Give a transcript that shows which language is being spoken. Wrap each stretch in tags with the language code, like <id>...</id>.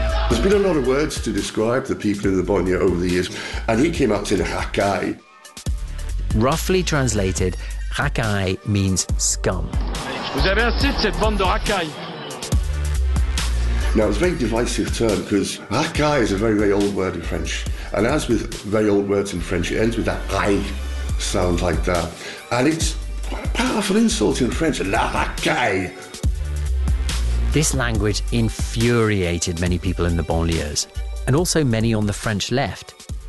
<en>There's been a lot of words to describe the people in the banlieue over the years, and he came up to the racaille. Roughly translated, racaille means scum.</en> <fr>Vous avez assez de cette bande de racaille.</fr> <en>Now, it's a very divisive term because racaille is a very, very old word in French. And as with very old words in French, it ends with that aille sound like that. And it's quite a powerful insult in French, la racaille. This language infuriated many people in the banlieues and also many on the French left.</en>